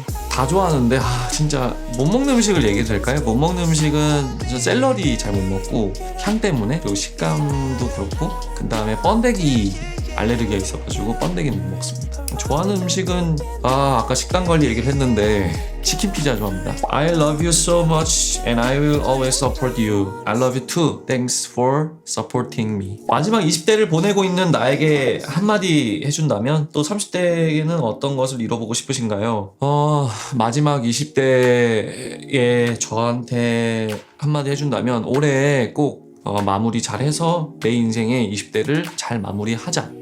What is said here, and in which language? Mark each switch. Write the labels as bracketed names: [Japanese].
[Korean] 다 좋아하는데 진짜 못 먹는 음식을 얘기해도 될까요? 못 먹는 음식은 저 샐러리 잘 못 먹고 향 때문에 그리고 식감도 그렇고 그 다음에 번데기 알레르기가 있어가지고 번데기는 못 먹습니다. 좋아하는 음식은 아까 식단 관리 얘기를 했는데 치킨 피자 좋아합니다. [English] I love you so much and I will always support you. I love you too. Thanks for supporting me. [Korean] 마지막 20대를 보내고 있는 나에게 한마디 해준다면 또 30대에는 어떤 것을 이뤄보고 싶으신가요? 마지막 20대에 저한테 한마디 해준다면 올해 꼭 마무리 잘해서 내 인생의 20대를 잘 마무리하자.